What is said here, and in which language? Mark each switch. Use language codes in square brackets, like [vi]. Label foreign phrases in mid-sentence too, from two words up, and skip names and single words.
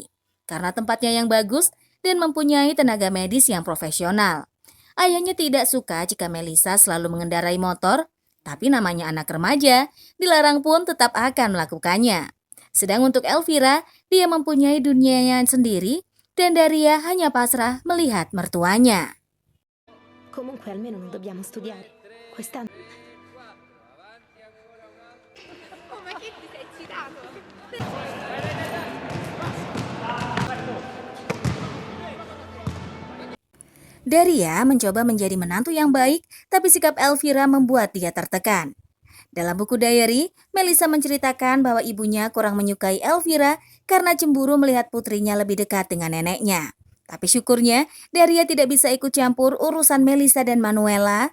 [id] Karena tempatnya yang bagus dan mempunyai tenaga medis yang profesional. Ayahnya tidak suka jika Melissa selalu mengendarai motor, tapi namanya anak remaja, dilarang pun tetap akan melakukannya. Sedang untuk Elvira, dia mempunyai dunianya sendiri dan Daria hanya pasrah melihat mertuanya. [it] Comunque almeno non dobbiamo studiare. Quest'anno. Oh, ma che ti sei eccitato? [id] Daria mencoba menjadi menantu yang baik, tapi sikap Elvira membuat dia tertekan. Dalam buku diary, Melissa menceritakan bahwa ibunya kurang menyukai Elvira karena cemburu melihat putrinya lebih dekat dengan neneknya. Tapi syukurnya, Daria tidak bisa ikut campur urusan Melissa dan Manuela.